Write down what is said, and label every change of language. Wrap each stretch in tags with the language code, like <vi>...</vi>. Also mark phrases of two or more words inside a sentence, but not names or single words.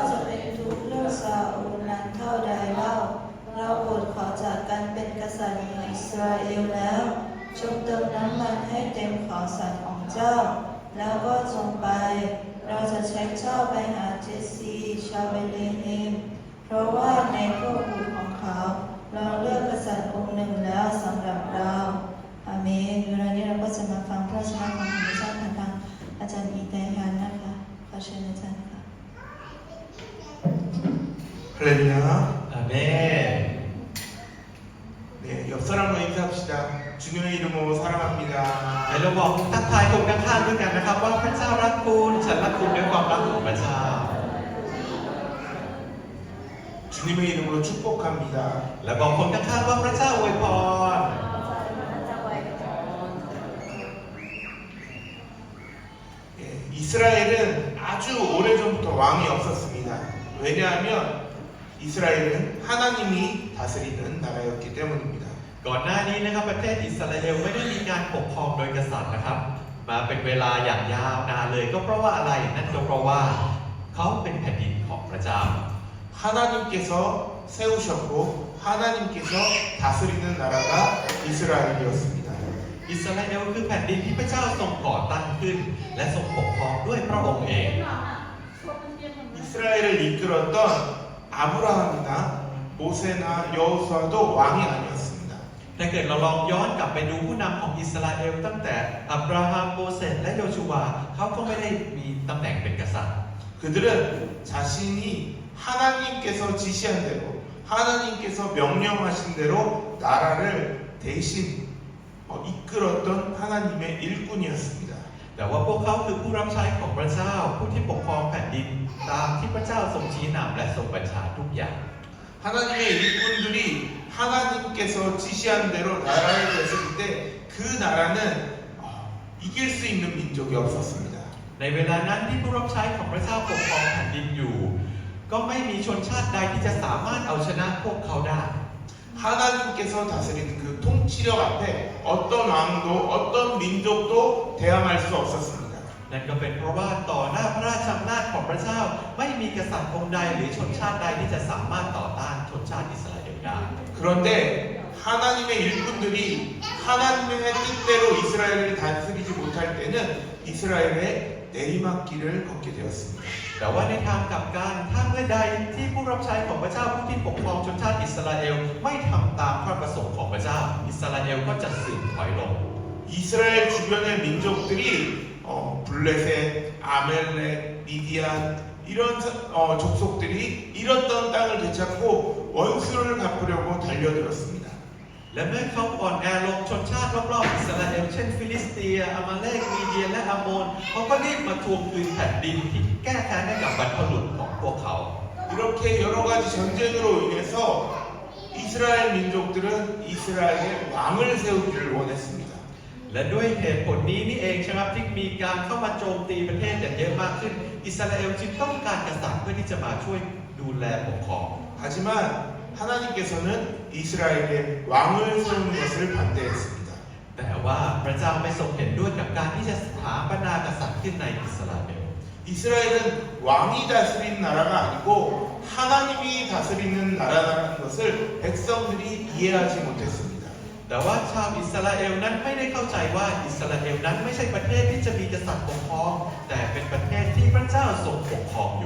<th>จะเป็นทุกข์เรื่องซาอูลนานเท่าใดเล่าเราโปรดขอจากกันเป็นกษัตริย์ของอิสราเอลแล้วจงเติมน้ำมันให้เต็มขอสัตย์ของเจ้าแล้วก็จงไปเราจะใช้เจ้าไปหาเจสซีชาวเบธเลเฮมเพราะว่าในพวกบุตรของเขาเราเลือกกษัตริย์องค์หนึ่งแล้วสำหรับเราอาเมนเวลานี้เราก็จะมาฟังพระชนะของพระเจ้าผ่านทางอาจารย์อีแตฮันนะคะขอเชิญอาจารย์ค่ะ</th> <ko>할렐루야. 아멘. 네, 옆 사람과 인사합시다. 주님의 이름으로 사랑합니다.</ko> <th>ให้เราบอกทักทายคนข้างๆด้วยกันนะครับว่าพระเจ้ารักคุณฉันรักคุณด้วยความรักของพระเจ้า</th> <ko>주님의 이름으로 축복합니다.</ko> <th>และบอกคนข้างๆว่าพระเจ้าอวยพร</th> <ko>이스라엘은 아주 오래전부터 왕이 없었습니다. 왜냐하면 이스라엘은 하나님이 다스리는 나라였기 때문입니다.</ko> <th>ก่อนหน้านี้นะครับประเทศอิสราเอลไม่ได้มีการปกครองโดยกษัตริย์นะครับ มาเป็นเวลาอย่างยาวนานเลยก็เพราะว่าอะไรนั่นก็เพราะว่าเขาเป็นแผ่นดินของพระเจ้า</th> <ko>하나님께서 세우셨고 하나님께서 다스리는 나라가 이스라엘이었습니다.</ko> <th>อิสราเอลคือแผ่นดินที่พระเจ้าทรงก่อตั้งขึ้น และทรงปกครองด้วยพระองค์เอง</th> <ko>이스라엘을 이끌었던 아브라함이나 모세나 여호수아도 왕이 아니었습니다.</ko> <th>ถ้าเกิดเราลองย้อนกลับไปดูผู้นำของอิสราเอลตั้งแต่อับราฮัมโมเสสและโยชูวาเขาก็ไม่ได้มีตำแหน่งเป็นกษัตริย์</th> <ko>그들은 자신이 하나님께서 지시한 대로 하나님께서 명령하신 대로 나라를 대신 이끌었던 하나님의 일꾼이었습니다.</ko> <th>แต่ว่าพวกเขาคือผู้รับใช้ของพระเจ้าผู้ที่ปกครองแผ่นดินตามที่พระเจ้าทรงชี้นำและทรงบัญชาทุกอย่าง</th> <ko>하나님의 일꾼들이 하나님께서 지시한 대로 나라를 다스릴 때 그 나라는 이길 수 있는 민족이 없었습니다.</ko> <th>ในเวลานั้นที่ผู้รับใช้ของพระเจ้าปกครองแผ่นดินอยู่ ก็ไม่มีชนชาติใดที่จะสามารถเอาชนะพวกเขาได้</th> <ko>하나님께서 다스리는 그 통치력 앞에 어떤 왕도 어떤 민족도 대항할 수 없었습니다.</ko> <th>นั่นก็เป็นเพราะว่าต่อหน้าพระราชอำนาจของพระเจ้าไม่มีกษัตริย์องค์ใดหรือชนชาติใดที่จะสามารถต่อต้านชนชาติอิสราเอลได้</th> <ko>그런데 하나님의 일꾼들이 하나님의 뜻대로 이스라엘을 다스리지 못할 때는 이스라엘의 내리막길을 걷게 되었습니다.</ko> <th>แต่ว่าในทางกลับกันถ้าเมื่อใดที่ผู้รับใช้ของพระเจ้าผู้ที่ปกครองชนชาติอิสราเอลไม่ทำตามพระประสงค์ของพระเจ้าอิสราเอลก็จะเสื่อมถอยลง</th> <ko>이스라엘 주변의 민족들이 블레셋, 아멜렉, 미디안 이런 족속들이 잃었던 땅을 되찾고 원수를 갚으려고 달려들었습니다.</ko> <th>และเมื่อเขาอ่อนแอลงชนชาติรอบๆอิสราเอลเช่นฟิลิสเตียอามาเลกมีเดียและอาโมนเขาก็รีบมาทวงคืนแผ่นดินที่แก้แค้นให้กับบรรพบุรุษของพวกเขา</th> <ko>이렇게 여러 가지 전쟁으로 인해서 이스라엘 민족들은 이스라엘의 왕을 세우기를 원했습니다.</ko> <th>และด้วยเหตุผลนี้นี่เองใช่ไหมที่มีการเข้ามาโจมตีประเทศอย่างเยอะมากขึ้นอิสราเอลจึงต้องการกษัตริย์เพื่อที่จะมาช่วยดูแลปกครอง</th> <ko>하지만 하나님께서는 이스라엘의 왕을 세우는 것을 반대했습니다.</ko> <th>แต่ว่าพระเจ้าไม่ทรงเห็นด้วยกับการที่จะสถาปนากษัตริย์ขึ้นในอิสราเอล</th> <ko>이스라엘은 왕이 다스리는 나라가 아니고 하나님이 다스리는 나라라는 것을 백성들이 이해하지 못했습니다.</ko> <th>แต่ว่าชาวอิสราเอลนั้นไม่ได้เข้าใจว่าอิสราเอลนั้นไม่ใช่ประเทศที่จะมีกษัตริย์ปกครองแต่เป็นประเทศที่พระเจ้าทรงปกครองอยู่</th>